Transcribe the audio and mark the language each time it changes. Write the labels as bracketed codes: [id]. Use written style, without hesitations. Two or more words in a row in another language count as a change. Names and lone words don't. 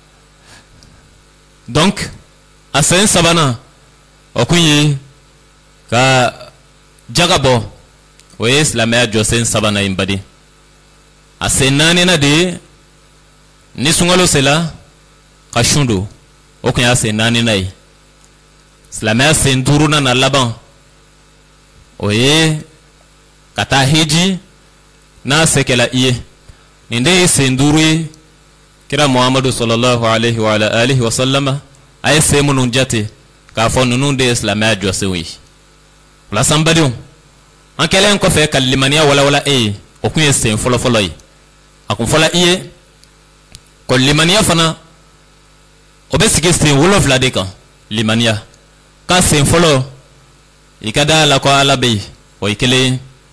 [bm] donc a sen sabanan o kun ye ka jaga bɔ o ye silamɛya jɔsen sabanan ye n badi a sen 4nan de ye ni sunkalo sela ka sun don o kun y'a sen 4nan ye silamɛya sen 5nan na laban o ye ka taa hiji n'a se kɛla i ye nin de ye sen 5 ye kira Muhamadu [ar] صلى الله عليه وآله وسلم [bm] a ye sen minnu jate k'a fɔ ninnu de ye silamɛya jɔsenw ye o la san badenw an kɛlen kɔfɛ ka limaniya walawala e ye o kun ye sen fɔlɔfɔlɔ ye a kun fɔla i ye ko limaniya fana o bɛ sigi sen 7 de kan limaniya ka sen fɔlɔ i ka da la ko ala bɛ yen o ye kelen ye